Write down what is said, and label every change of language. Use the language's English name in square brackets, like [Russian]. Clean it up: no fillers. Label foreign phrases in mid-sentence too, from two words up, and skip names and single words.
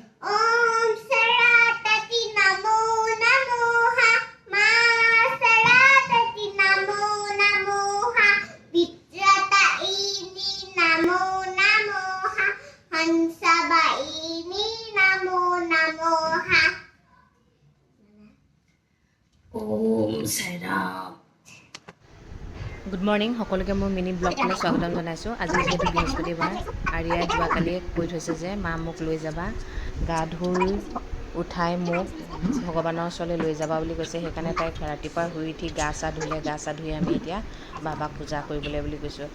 [Sanskrit] ओम सरस्वती नमो नमः मा सरस्वती नमो नमः विद्यादायिनी नमो नमः हंसवाहिनी नमो नमः ओम साईराम। [English] good morning [Assamese] সকলোকে মোৰ মিনি ব্লগলৈ স্বাগতম জনাইছোঁ। আজি যিহেতু বৃহস্পতিবাৰ, আৰিয়াই যোৱাকালিয়ে কৈ থৈছে যে মা মোক লৈ যাবা, গা ধুই উঠাই মোক ভগৱানৰ ওচৰলৈ লৈ যাবা বুলি কৈছে। সেইকাৰণে তাইক ৰাতিপুৱা শুই উঠি গা চা ধুলে, গা চা ধুই আমি এতিয়া বাবাক পূজা কৰিবলৈ বুলি কৈছোঁ।